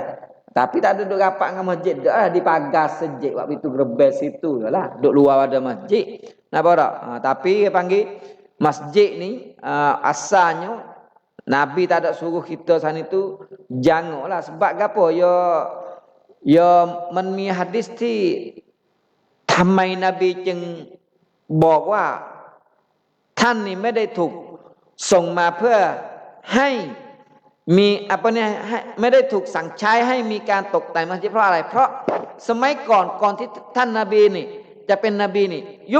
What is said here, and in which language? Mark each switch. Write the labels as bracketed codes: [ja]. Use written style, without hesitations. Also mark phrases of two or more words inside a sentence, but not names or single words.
[mfa] Tapi tak ada duk rapat dengan masjid dah di pagar sejik waktu itu gerbek situ lah. Duk luar ada masjid. Napa tak? Tapi dia panggil masjid ni asalnya Nabi tak ada suruh kita sana itu jangoklah sebab gapo ya มันมี hadis [th] ที่ทำไมนบีจึงบอกว่าท่านนี่ไม่ได้ถูกส่งมาเพื่อให้มีapa เนี่ยไม่ได้ถูกสั่งใช้ให้มีการตกแต่งมัสยิดเพราะอะไรเพราะสมัยก่อนที่ท่านนบีนี่จะเป็นนบีนี่ยุค